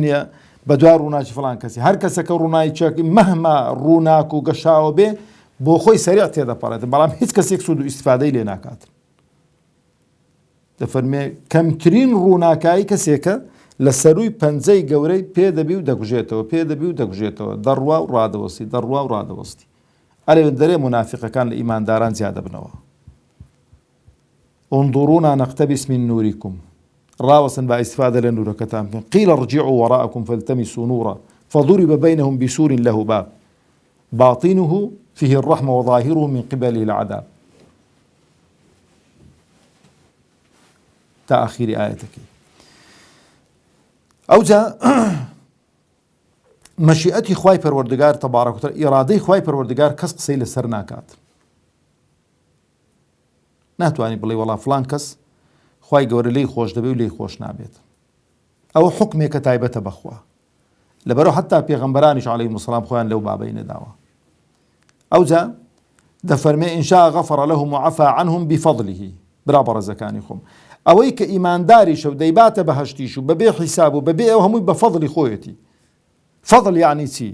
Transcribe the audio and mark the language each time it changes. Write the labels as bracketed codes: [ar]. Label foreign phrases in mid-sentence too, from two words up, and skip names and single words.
[ckb] نییە بە دوای ڕووناچی فڵان کەسی هەر کەسەکە ڕوونایی چاکی مەهما ڕووناک و گەشاوە بێ بۆ خۆی سەریع تێدەپەڕێتن بەڵام هیچ کەسێک سوود و ئیستیفادەی لێ ناکاتن دەفەرمێ کەمترین ڕووناکایی کەسێکە لە سەرووی پەنجەی گەورەی پێدەبی و دەگوژێتەوە پێدەبی و دەگوژێتەوە دەڕوا و ڕادەوەستی دەڕوا و ڕادەوەستی ئەلێ دەرێ منافقەکان لە ئیمانداران زیادە بنەوە [ar] انظرونا نقتبس من نوركم [ckb] ڕاوەسن با ئیستیفادە لە نورەکەتان بکەن [ar] قیل ارجعوا وراءكم فالتمسوا نورا فضرب بينهم بسور له باب باطنه فيه الرحمة وظاهره من قبله العذاب تا آخر آياتك [ckb] ئەوجا مەشیئەتی خوای پەروەردگار [ar] تەبارەک و تەعالا [ckb] ئیرادەی خوای پەروەردگار کەس قسەی لەسەر ناکات ناتوانی بڵێ وەڵا فڵان کەس خوای گەورە لێی خۆش دەبێ و لێی خۆش نابێت ئەوە حوکمێکە تایبەتە بەخوا لەبەرەوە حتا پێغەمبەرانیش [ar] عەلەیهیمو سەلام [ckb] خۆیان لەو بابەی نەداوە ئەوجا دەفەرمێ [ar] ئین شاء غەفەڕ لەهم وعەفا عنهم بفەضلیه [ckb] برا بەڕێزەکانی خۆم ئەوەی کە ئیمانداریشە و دەیباتە بەهەشتیش و بەبێ حیساب و بەبێ ئەو هەمووی بە فەضلی خۆیەتی فەضل یعنی چی؟